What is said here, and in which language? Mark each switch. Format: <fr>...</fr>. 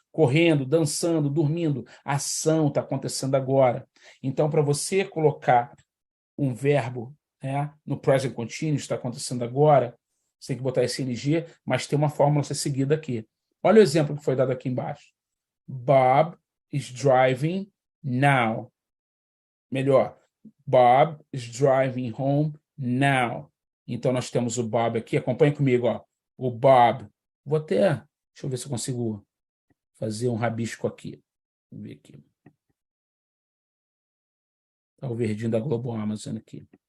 <pt>Correndo, dançando, dormindo. A ação está acontecendo agora. Então, para você colocar um verbo, né, no present continuous, está acontecendo agora, você tem que botar esse ing, mas tem uma fórmula a ser seguida aqui. Olha o exemplo que foi dado aqui embaixo.</pt> <en>Bob is driving now.</en> <pt>Melhor,</pt> <en>Bob is driving home now.</en> <pt>Então, nós temos o Bob aqui. Acompanhe comigo, ó. O Bob. Deixa eu ver se eu consigo fazer um rabisco aqui. Vamos ver aqui. Tá o verdinho da Globo Amazon aqui.</pt>